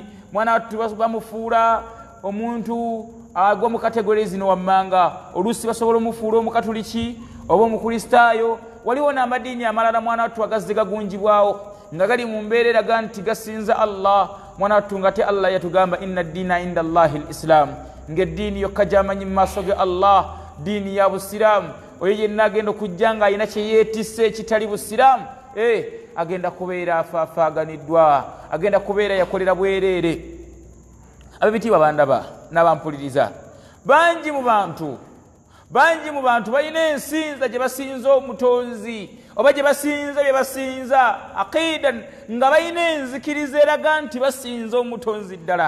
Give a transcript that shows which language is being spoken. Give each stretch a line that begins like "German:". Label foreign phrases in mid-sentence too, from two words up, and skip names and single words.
Ganda: Mwana wattu bamufuula omuntu agwa mu kategori zino wammanga. Oluusi basobola omufuula omukatuliki oba omukristaayo. Waliwo n'amadiini amalala mwana wattu agazze gagunjibwawo nga gali mu mbeera eraga nti gasinza Allah. Mwana wattu nga te Allah yatugamba
Arabic: إن الدين عند الله الإسلام,
Ganda: ng'eddiini yokka gy'amanyi mu maaso ge Allah diini ya busiraamu. Oyo yenna agenda okujja nga alina kye yeetisse ekitali busiraamu, agenda kubeera afaafaaganiddwa, agenda kubeera yakolera bwereere. Ab'ebitiibwa bandaba n'abampuliriza, bangi mu bantu balina ensinza gye basinza omutonzi oba gye basinza bye basinza aqida, nga balina enzikiriza eraga nti basinza omutonzi ddala.